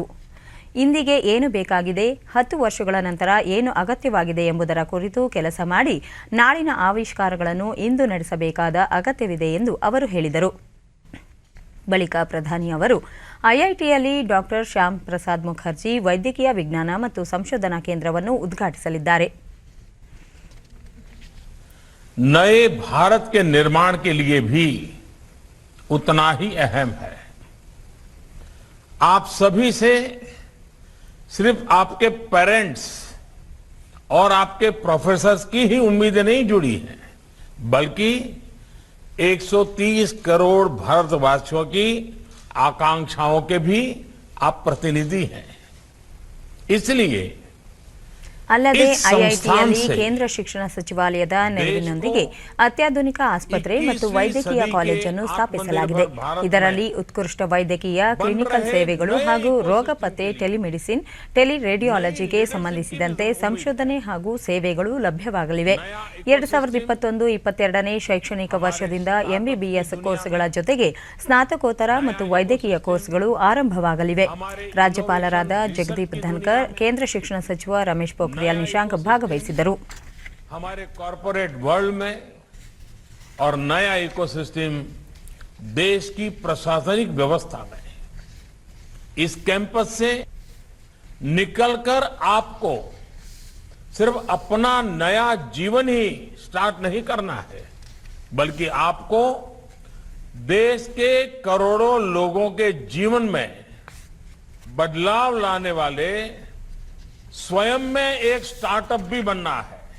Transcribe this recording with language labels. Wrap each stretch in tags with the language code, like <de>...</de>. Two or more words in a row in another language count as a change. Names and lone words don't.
<kn>ಇಂದಿಗೆ ಏನು ಬೇಕಾಗಿದೆ, 10 ವರ್ಷಗಳ ನಂತರ ಏನು ಅಗತ್ಯವಾಗಿದೆ ಎಂಬುದರ ಕುರಿತು ಕೆಲಸ ಮಾಡಿ ನಾಳಿನ ಆವಿಷ್ಕಾರಗಳನ್ನು ಇಂದು ನಡೆಸಬೇಕಾದ ಅಗತ್ಯವಿದೆ ಎಂದು ಅವರು ಹೇಳಿದರು. ಬಳಿಕ ಪ್ರಧಾನಿ ಅವರು ಐಐಟಿಯಲ್ಲಿ ಡಾಕ್ಟರ್ ಶ್ಯಾಮ್ ಪ್ರಸಾದ್ ಮುಖರ್ಜಿ ವೈದ್ಯಕೀಯ ವಿಜ್ಞಾನ ಮತ್ತು ಸಂಶೋಧನಾ ಕೇಂದ್ರವನ್ನು ಉದ್ಘಾಟಿಸಲಿದ್ದಾರೆ.</kn> <hi>नए भारत के निर्माण के लिए भी उतना ही अहम है. आप सभी से सिर्फ आपके पेरेंट्स और आपके प्रोफेसर्स की ही उम्मीदें नहीं जुड़ी हैं, बल्कि 130 करोड़ भारतवासियों की आकांक्षाओं के भी आप प्रतिनिधि हैं. इसलिए</hi> <kn>ಅಲ್ಲದೆ ಐಐಟಿಯಲ್ಲಿ ಕೇಂದ್ರ ಶಿಕ್ಷಣ ಸಚಿವಾಲಯದ ನೆರವಿನೊಂದಿಗೆ ಅತ್ಯಾಧುನಿಕ ಆಸ್ಪತ್ರೆ ಮತ್ತು ವೈದ್ಯಕೀಯ ಕಾಲೇಜನ್ನು ಸ್ಥಾಪಿಸಲಾಗಿದೆ. ಇದರಲ್ಲಿ ಉತ್ಕೃಷ್ಟ ವೈದ್ಯಕೀಯ ಕ್ಲಿನಿಕಲ್ ಸೇವೆಗಳು ಹಾಗೂ ರೋಗ ಪತ್ತೆ, ಟೆಲಿಮೆಡಿಸಿನ್, ಟೆಲಿರೇಡಿಯಾಲಜಿಗೆ ಸಂಬಂಧಿಸಿದಂತೆ ಸಂಶೋಧನೆ ಹಾಗೂ ಸೇವೆಗಳು ಲಭ್ಯವಾಗಲಿವೆ. 2021-22ನೇ ಶೈಕ್ಷಣಿಕ ವರ್ಷದಿಂದ ಎಂಬಿಬಿಎಸ್ ಕೋರ್ಸ್ಗಳ ಜೊತೆಗೆ ಸ್ನಾತಕೋತ್ತರ ಮತ್ತು ವೈದ್ಯಕೀಯ ಕೋರ್ಸ್ಗಳು ಆರಂಭವಾಗಲಿವೆ. ರಾಜ್ಯಪಾಲರಾದ ಜಗದೀಪ್ ಧನ್ಕರ್, ಕೇಂದ್ರ ಶಿಕ್ಷಣ ಸಚಿವ ರಮೇಶ್ ಪೋಖ್ರಿಯಾಲ್ निशंक ಭಾಗವಹಿಸಿದ್ದರು.</kn> <hi>हमारे</hi> <en>corporate world</en> <hi>में और नया इकोसिस्टम देश की प्रशासनिक व्यवस्था में इस कैंपस से निकलकर आपको सिर्फ अपना नया जीवन ही स्टार्ट नहीं करना है, बल्कि आपको देश के करोड़ों लोगों के जीवन में बदलाव लाने वाले स्वयं में एक स्टार्टअप भी बनना है.</hi>